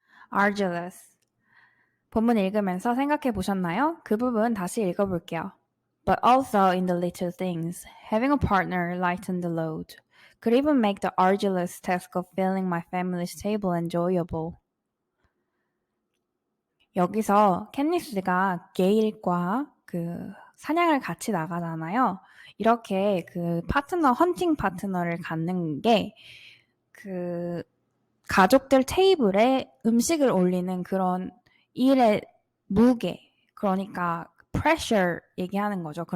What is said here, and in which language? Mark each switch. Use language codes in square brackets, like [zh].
[en] arduous. [ko] 본문 읽으면서 생각해 보셨나요? 그 부분 다시 읽어볼게요. [en] But also in the little things, having a partner lighten the load. Could even make the arduous task of filling my family's table enjoyable. [ko] 여기서 캣니스가 게일과 그 사냥을 같이 나가잖아요. 이렇게 그 파트너, 헌팅 파트너를 갖는 게 그 가족들 테이블에 음식을 올리는 그런 일의 무게, 그러니까 pressure 얘기하는 거죠.